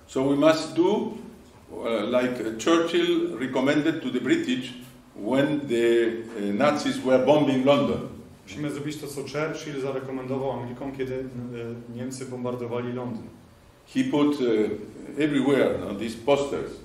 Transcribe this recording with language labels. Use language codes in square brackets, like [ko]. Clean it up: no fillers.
[en] So we must do like Churchill recommended to the British when the Nazis were bombing London. [pl] Musimy zrobić to, co Churchill zarekomendował Anglikom, kiedy Niemcy bombardowali Londyn. [en] He put everywhere these posters.